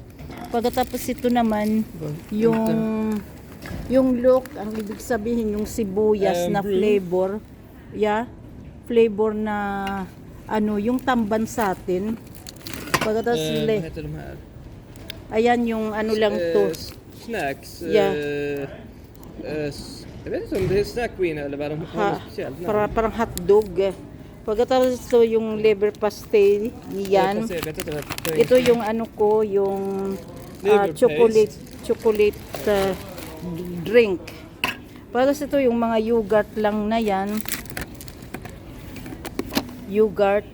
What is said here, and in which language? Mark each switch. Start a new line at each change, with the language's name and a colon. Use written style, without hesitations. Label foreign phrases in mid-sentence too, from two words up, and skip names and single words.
Filipino: Pagkatapos ito naman yung look, ang ibig sabihin yung sibuyas na flavor. Flavor na yung tamban sa atin. Pagkatapos ayan yung lang to. Snacks.
Swedish: Jag vet inte om det är snackqueen eller vad de har speciellt namn.
Filipino: Parang hotdog. Pagkatapos ito yung
English: liver pastel
Filipino: niyan. Ito yung yung
English: chocolate drink.
Filipino: Pagkatapos ito yung mga yogurt lang na yan. Yogurt.